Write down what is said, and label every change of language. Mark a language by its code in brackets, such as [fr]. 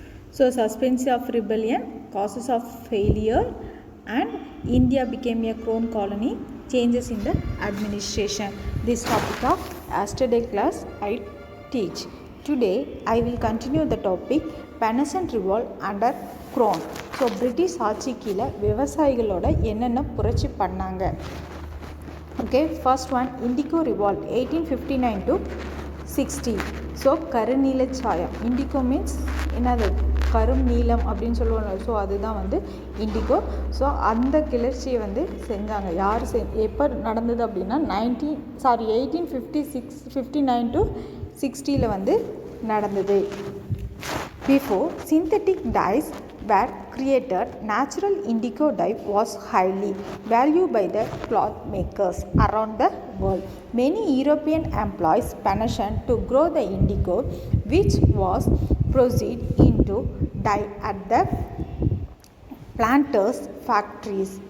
[en] So suspense of rebellion, causes of failure, and India became a crown colony, changes in the administration. This topic of yesterday class I teach. Today I will continue the topic Peasant Revolt under Crown. [ta] So British ஆட்சி கீழே விவசாயிகளோட என்னென்ன புரட்சி பண்ணாங்க. [en] Okay, first one indigo revolt 1859 to 60. [ta] So கருநீல சாயம், [en] indigo means [ta] என்னது, கரும் நீலம் அப்படின்னு சொல்லுவாங்க. ஸோ அதுதான் வந்து இண்டிகோ. ஸோ அந்த கிளர்ச்சியை வந்து செஞ்சாங்க. யார் எப்போ நடந்தது அப்படின்னா 1859 to 60 வந்து நடந்தது. [en] Before synthetic dyes were created, natural indigo dye was highly valued by the cloth makers around the world. Many European employees passion to grow the indigo, which was processed into dye at the planters' factories.